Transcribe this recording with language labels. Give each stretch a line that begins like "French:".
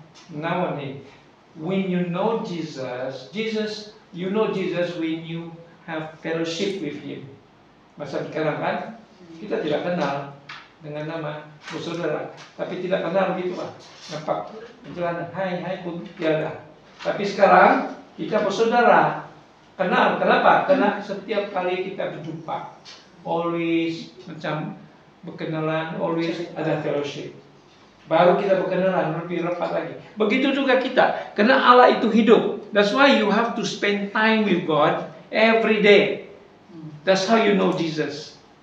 English: Now when you know Jesus, you know Jesus when you have fellowship with Him.
Malay: Masa sekarang kan kita tidak kenal dengan nama bersaudara, tapi tidak kenal gitu Pak. Nampak jalan hai pun tiada. Tapi sekarang kita bersaudara, kenal. Kenapa? Karena setiap kali kita berjumpa, always macam berkenalan, always ada fellowship. Baru kita berkenalan lebih rapat lagi. Begitu juga kita, karena Allah itu hidup.
English: That's why you have to spend time with God every day. That's how you know Jesus.